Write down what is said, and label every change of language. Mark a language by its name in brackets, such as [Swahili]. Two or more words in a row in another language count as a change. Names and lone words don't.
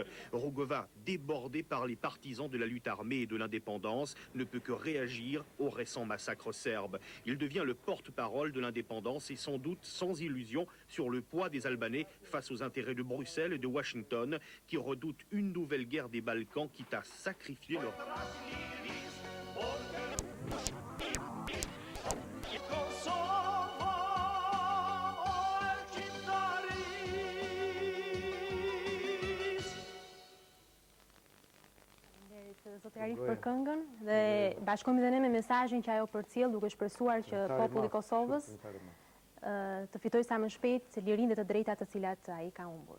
[French] Rugova, débordé par les partisans de la lutte armée et de l'indépendance, ne peut que réagir au récent massacre serbe. Il devient le porte-parole de l'indépendance et sans doute sans illusion sur le poids des Albanais face aux intérêts de Bruxelles et de Washington, qui redoutent une nouvelle guerre des Balkans quitte à sacrifier leur... [Albanian] Zotë Arif për këngën dhe bashkojmë dhe ne me mesazhin që ajo përcjell duke shpresuar që populli i Kosovës të fitojë sa më shpejt lirinë dhe të drejtat të cilat ai ka humbur.